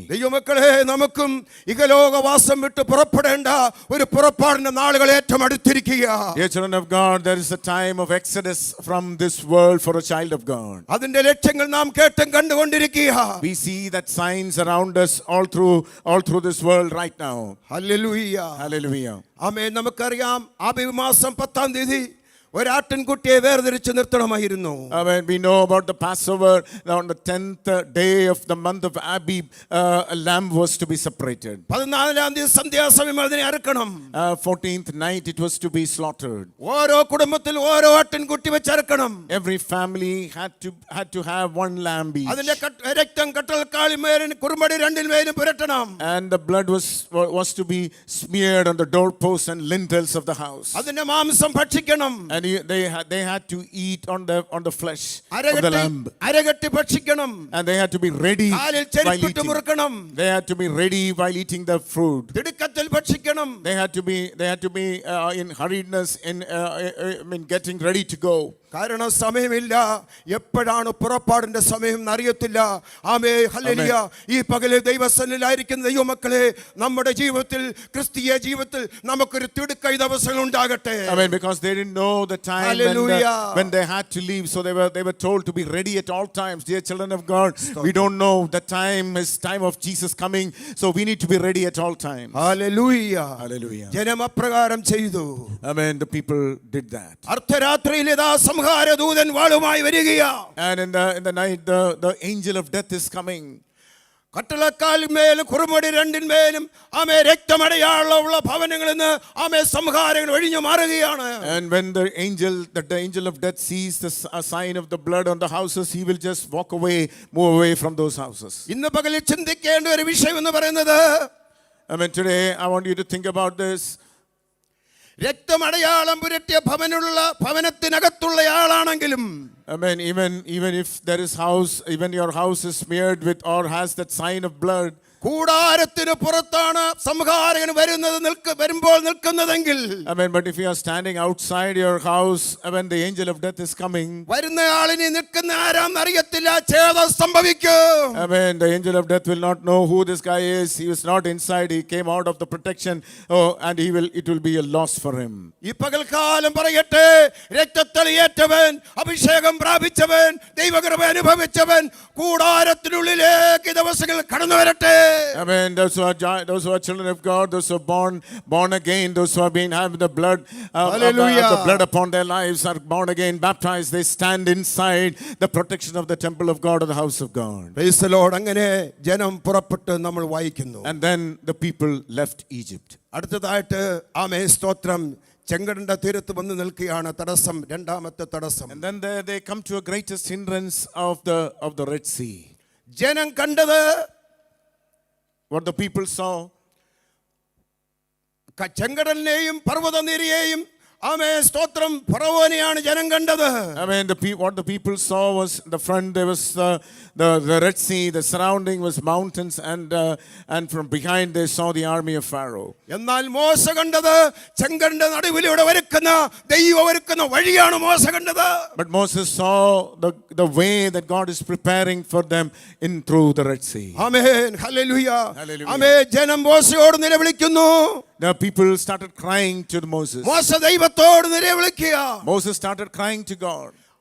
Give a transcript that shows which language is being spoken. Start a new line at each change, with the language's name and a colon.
Malayalam: ദൈവമക്കളെ, നമുക്കും ഇഹലോകവാസം വിട്ട് പുറപ്പെടേണ്ട ഒരു പുറപ്പാടിന്റെ നാളുകൾ ഏറ്റവും അടുത്തിരിക്കുക.
English: Dear children of God, there is a time of exodus from this world for a child of God.
Malayalam: അതിന്റെ ലക്ഷ്യങ്ങൾ നാം കേട്ടും കണ്ടുകൊണ്ടിരിക്കുക.
English: We see that signs around us all through this world right now.
Malayalam: Hallelujah.
English: Hallelujah.
Malayalam: ആമേൻ. നമുക്കറിയാം, ആബീബ് മാസം 10-ാം തീയതി ഒരാട്ടിൻകുട്ടിയെ വേർതിരിച്ച് നിർത്തണമായിരുന്നു.
English: I mean, we know about the Passover. On the 10th day of the month of Abib, a lamb was to be separated.
Malayalam: 14-ാം തീയതി സന്ധ്യാസമയം അതിനെ അറുക്കണം.
English: 14th night it was to be slaughtered.
Malayalam: ഓരോ കുടുംബത്തിൽ ഓരോ ആട്ടിൻകുട്ടി വെച്ച് അറുക്കണം.
English: Every family had to have one lamb each.
Malayalam: അതിന്റെ രക്തം കട്ടൽക്കാലിന്മേലും Kurumbadi രണ്ടിന്മേലും പുരട്ടണം.
English: And the blood was to be smeared on the doorposts and lintels of the house.
Malayalam: അതിന്റെ മാംസം ഭക്ഷിക്കണം.
English: And they had to eat on the flesh of the lamb.
Malayalam: അരകെട്ടി ഭക്ഷിക്കണം.
English: And they had to be ready
Malayalam: കാലിൽ
English: while
Malayalam: ചെരുപ്പിട്ട്
English: eating.
Malayalam: മുറുക്കണം.
English: They had to be ready while eating the food.
Malayalam: തിടുക്കത്തിൽ ഭക്ഷിക്കണം.
English: They had to be in hurriedness in getting ready to go.
Malayalam: കാരണം സമയമില്ല. എപ്പോഴാണ് പുറപ്പാടിന്റെ സമയം എന്നറിയത്തില്ല. ആമേ hallelujah. ഈ പകല് ദൈവസന്നിധിയിലായിരിക്കുന്ന ദൈവമക്കളെ, നമ്മുടെ ജീവിതത്തിൽ ക്രിസ്തീയ ജീവിതത്തിൽ നമുക്കൊരു തിടുക്ക ദിവസങ്ങൾ ഉണ്ടാകട്ടെ.
English: Amen. Because they didn't know the time when they had to leave, so they were told to be ready at all times. Dear children of God, we don't know the time is time of Jesus coming, so we need to be ready at all times.
Malayalam: Hallelujah.
English: Hallelujah.
Malayalam: ജനം അപ്രകാരം ചെയ്തു.
English: Amen. The people did that.
Malayalam: അർദ്ധരാത്രിയിൽ ഇതാ സംഹാരദൂതൻ വാളുമായി വരികയാ.
English: And in the night, the angel of death is coming.
Malayalam: കട്ടളക്കാലിന്മേലും കുറുമുടി രണ്ടിന്മേലും ആമേ രക്തമടയാളമുള്ള ഭവനങ്ങളിൽ നിന്ന് ആമേ സംഹാരങ്ങൾ ഒഴിഞ്ഞു മാറുകയാണ്.
English: And when the angel of death sees a sign of the blood on the houses, he will just move away from those houses.
Malayalam: ഇന്ന് പകലിൽ ചിന്തിക്കേണ്ട ഒരു വിഷയം എന്ന് പറയുന്നത്,
English: Amen. Today, I want you to think about this.
Malayalam: രക്തമടയാളം പുരട്ടിയ ഭവനത്തിനകത്തുള്ള ആളാണെങ്കിലും,
English: Amen. Even if there is even your house is smeared with or has that sign of blood,
Malayalam: കൂടാരത്തിന് പുറത്താണ് സംഹാരകൻ വരുമ്പോൾ നിൽക്കുന്നതെങ്കിൽ,
English: Amen. But if you are standing outside your house when the angel of death is coming,
Malayalam: വരുന്ന ആളിനെ നിൽക്കുന്ന ആരാന്ന് അറിയത്തില്ല, ഛേദം സംഭവിക്കും.
English: Amen. The angel of death will not know who this guy is. He was not inside. He came out of the protection. And it will be a loss for him.
Malayalam: ഈ പകൽക്കാലം പറയട്ടെ, രക്തത്തളിയേറ്റവൻ, അഭിഷേകം പ്രാപിച്ചവൻ, ദൈവകൃപ അനുഭവിച്ചവൻ കൂടാരത്തിനുള്ളിലേക്ക് ദിവസങ്ങൾ കടന്നു വരട്ടെ.
English: Amen. Those who are children of God, those who are born again, those who have been having the blood, the blood upon their lives, are born again, baptized. They stand inside the protection of the temple of God or the house of God. Praise the Lord.
Malayalam: അങ്ങനെ ജനം പുറപ്പെട്ട് നമ്മൾ വായിക്കുന്നു.
English: And then the people left Egypt.
Malayalam: അടുത്തതായിട്ട് ആമേ സ്തോത്രം, ചെങ്കടലിന്റെ തീരത്ത് വന്ന് നിൽക്കുകയാണ് തടസ്സം, രണ്ടാമത്തെ തടസ്സം.
English: And then they come to a greatest hindrance of the Red Sea.
Malayalam: ജനം കണ്ടത്,
English: what the people saw,
Malayalam: ചെങ്കടലിനെയും പർവ്വതനിരയെയും ആമേ സ്തോത്രം ഫറവോനെയാണ് ജനം കണ്ടത്.
English: I mean, what the people saw was the front. There was the Red Sea. The surrounding was mountains, and from behind they saw the army of Pharaoh.
Malayalam: എന്നാൽ മോശ കണ്ടത് ചെങ്കടലിന്റെ നടുവിലൂടെ ഒരുക്കുന്ന വഴിയാണ് മോശ കണ്ടത്.
English: But Moses saw the way that God is preparing for them through the Red Sea.
Malayalam: Amen. Hallelujah.
English: Hallelujah.
Malayalam: ആമേൻ. ജനം മോശയോട് നിലവിളിക്കുന്നു.
English: The people started crying to Moses.
Malayalam: മോശ ദൈവത്തോട് നിലവിളിക്കുക.
English: Moses started crying to God.